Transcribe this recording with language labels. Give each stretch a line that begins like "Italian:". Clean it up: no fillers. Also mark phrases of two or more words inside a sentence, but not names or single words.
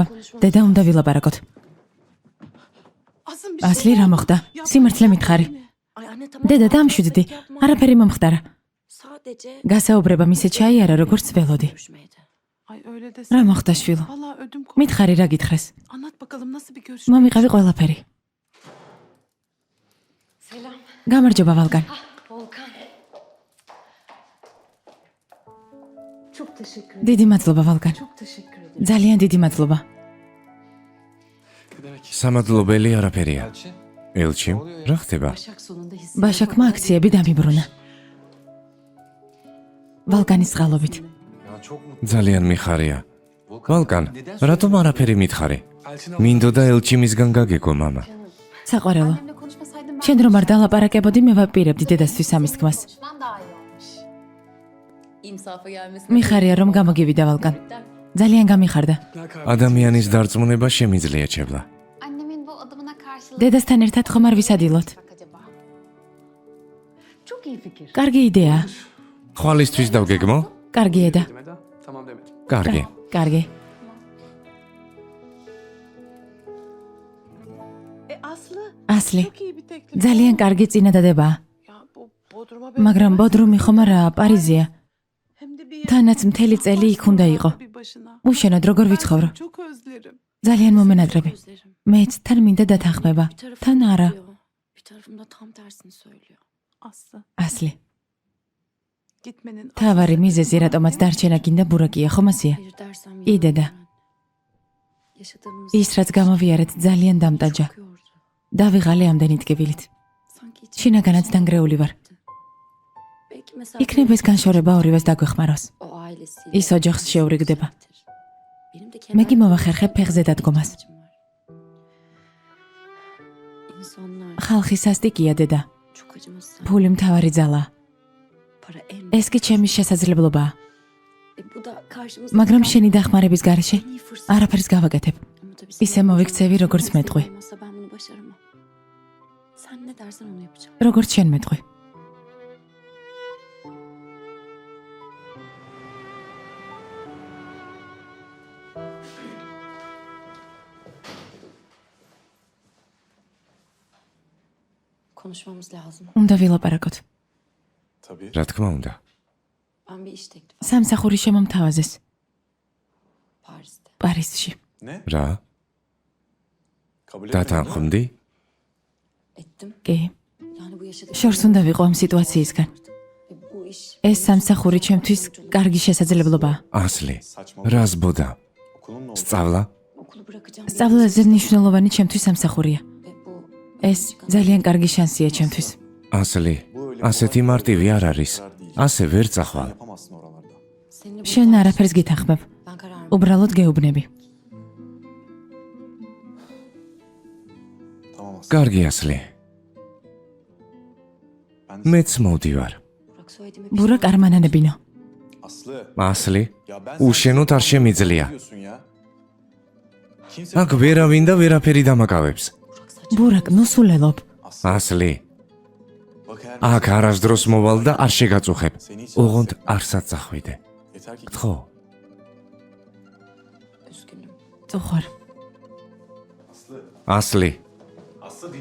Georgian: დედა უნდა ვილაპარაკოთ.
Turkish: Asım bir şey
Georgian: ასლი, რა მოხდა? სიმართლე მითხარი.
Turkish: Anne tamam.
Georgian: დედა
Turkish: sakin
Georgian: დამშვიდდი,
Turkish: yapma.
Georgian: არაფერი მომხდარა.
Turkish: Sadece
Georgian: გასაუბრება მისე ჩაიარა როგორც ველოდი.
Turkish: görüşmeydi. Ay öyle
Georgian: რა
Turkish: desene.
Georgian: მოხდა შვილო?
Turkish: Valla ödüm koptu.
Georgian: მითხარი რა გითხრეს?
Turkish: Anlat bakalım nasıl bir görüşme?
Georgian: მომიყევი ყველაფერი.
Turkish: Selam.
Georgian: გამარჯობა ვალგან.
Turkish: Volkan. Çok teşekkür ederim.
Georgian: დიდი მადლობა ვალგან.
Turkish: Çok teşekkür ederim.
Georgian: ძალიან დიდი მადლობა.
Turkish: Ne demek?
Georgian: სამადლობელი არაფერია.
Turkish: Elçi?
Georgian: ელჩი, რა ხდება?
Turkish: Başak sonunda
Georgian: ბაშაკმა აქციები დამიბრუნა. ვალგანის წყალობით.
Turkish: Ya çok mutlu.
Georgian: ძალიან მიხარია. ვალკან,
Turkish: neden
Georgian: რატომ არაფერი მითხარი?
Turkish: Elçin
Georgian: მინდოდა ელჩი მისგან გაგეკო მამა. საყვარელო.
Turkish: Annemle konuşmasaydım ben
Georgian: შენ რომ არ დალაპარაკებოდი, მე ვაპირებდი დედასთვის ამის თქმას.
Turkish: konuşmam daha iyi olmuş. İnsafa gelmesine
Georgian: მიხარია რომ გამოგივიდა ვალგან. ძალიან გამიხარდა. ადამიანის დარწმუნება შემიძლია ჩებლა.
Turkish: Annemin bu adımına karşılık
Georgian: დედასთან ერთად ხომ არ ვისადილოთ?
Turkish: bak acaba. Çok iyi fikir.
Georgian: კარგი იდეაა. ხვალისთვის დავგეგმო? კარგი ედა.
Turkish: Demedi. Tamam demedi.
Georgian: კარგი. კარგი.
Turkish: Aslı
Georgian: ასლი.
Turkish: çok iyi bir teklif.
Georgian: ძალიან კარგი წინადადებაა.
Turkish: Ya bu Bodrum'a
Georgian: მაგრამ ბოდრუმი ხომ არაა, პარიზია.
Turkish: hem de bir
Georgian: თანაც მთელი წელი იქ უნდა იყო.
Turkish: bir başına.
Georgian: უშენოდ როგორ ვიცხოვრო?
Turkish: Çok özlerim.
Georgian: ძალიან მომენატრები.
Turkish: Özlerim.
Georgian: მეც თან მინდა დათანხმება.
Turkish: Bir tarafım
Georgian: თან არა.
Turkish: diyor, bir tarafım da tam tersini söylüyor. Aslı
Georgian: ასლი.
Turkish: gitmenin
Georgian: თავარი მიზეზი რატომაც დარჩენა გინდა ბურაკია, ხომ ასია?
Turkish: Hayır dersem İyi dede. yalan. Yaşadığımız
Georgian: ის რაც გამოვიარეთ ძალიან დამტაჯა.
Turkish: çok yordu.
Georgian: დავიღალე ამდენი ტკივილით.
Turkish: Sanki içim
Georgian: შინაგანაც დანგრეული ვარ.
Turkish: Belki mesela
Georgian: იქნება ეს განშორება ორივეს დაგვეხმაროს.
Turkish: o ailesiyle
Georgian: ის ოჯახს შეურიგდება.
Turkish: Benim de
Georgian: მე კი
Turkish: kendim
Georgian: მოვახერხებ ფეხზე დადგომას.
Turkish: ihtiyacım var. İnsanlar
Georgian: ხალხი სასტიკია დედა.
Turkish: çok acımasız.
Georgian: ფული მთავარი ძალაა.
Turkish: Para en
Georgian: ეს კი ჩემი შესაძლებლობაა.
Turkish: bu da karşımızda
Georgian: მაგრამ შენი დახმარების გარეშე
Turkish: en iyi fırsat.
Georgian: არაფერს გავაკეთებ.
Turkish: Ama tabii
Georgian: ისე
Turkish: senin
Georgian: მოვიქცევი, როგორც მეტყვი.
Turkish: olmasa ben bunu başaramam. Sen ne dersen onu yapacağım.
Georgian: როგორც შენ მეტყვი.
Turkish: Konuşmamız lazım.
Georgian: უნდა ვილაპარაკოთ.
Turkish: Tabii.
Georgian: რა თქმა უნდა.
Turkish: Ben bir iş teklifi
Georgian: სამსახური შემომთავაზეს
Turkish: Paris'te.
Georgian: პარიზში.
Turkish: Ne?
Georgian: რა?
Turkish: Kabul etmedin değil mi?
Georgian: დათანხმდი?
Turkish: Ettim.
Georgian: კი,
Turkish: Yani bu yaşadığım
Georgian: შორს უნდა ვიყო ამ სიტუაციისგან.
Turkish: Ve bu iş
Georgian: ეს სამსახური ჩემთვის კარგი შესაძლებლობაა. ასლი.
Turkish: Saçmalama.
Georgian: რა ზბოდა?
Turkish: Okulun ne oldu?
Georgian: სწავლა?
Turkish: okulu bırakacağım.
Georgian: სწავლაზე მნიშვნელოვანი ჩემთვის სამსახურია.
Turkish: Ve bu
Georgian: ეს ძალიან კარგი შანსია ჩემთვის. ასლი. ასეთი მარტივი არ არის. ასე ვერ წახვალ.
Turkish: Yapamazsın oralarda. seninle bunu
Georgian: შენ არაფერს გითანხმებ.
Turkish: ben karar
Georgian: უბრალოდ გეუბნები.
Turkish: Tamam Aslı.
Georgian: კარგი ასლი.
Turkish: Ben
Georgian: მეც მოვდივარ.
Turkish: Burak söylediğime
Georgian: ბურაკ არ მანანებინო.
Turkish: Aslı.
Georgian: ასლი.
Turkish: Ya ben
Georgian: უშენოდ არ შემიძლია.
Turkish: diyorsun ya. Kimse
Georgian: აქ ვერავინ და ვერაფერი დამაკავებს.
Turkish: Burak saçma.
Georgian: ბურაკ, ნუ სულელობ.
Turkish: Aslı.
Georgian: ასლი.
Turkish: Bak eğer
Georgian: აქ არასდროს მოვალ და არ შეგაწუხებ.
Turkish: seni hiç
Georgian: ოღონდ არ საწახვიდე.
Turkish: yeter ki
Georgian: გთხოვ.
Turkish: Üzgünüm.
Georgian: წუხარ.
Turkish: Aslı.
Georgian: ასლი.
Turkish: Aslı dinle.